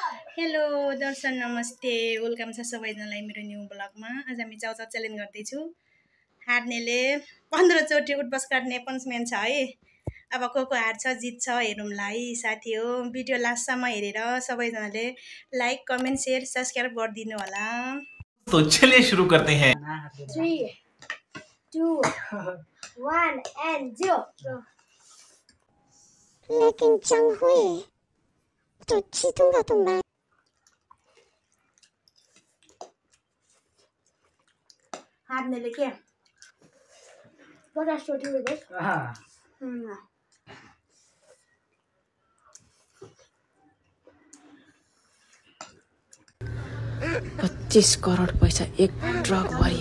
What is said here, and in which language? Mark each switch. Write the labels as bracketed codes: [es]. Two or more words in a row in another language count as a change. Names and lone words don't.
[ne] हेलो दर्शन नमस्ते वेलकम छ सबैजनालाई मेरो [en] new vlogमा। [ne] आज हामी चाउचाउ च्यालेन्ज गर्दैछु। हार्नेले 15 चोटि उठबस गर्ने पनिसमेन्ट छ है। अब को हार्छ जित्छ हेरौँला है साथी हो। भिडियो लास्टसम्म हेरेर सबैजनाले [en] like comment share subscribe [ne] गरिदिनु होला। [hi] तो चलिए शुरू करते हैं। [en] 3, 2, 1 and 0. [hi] लेकिन चंग हुए तो जीतूंगा तो मैं। [ne] हार्नेले के 50 चोटि उठबस। 25 करोड पैसा एक ट्रक भरि।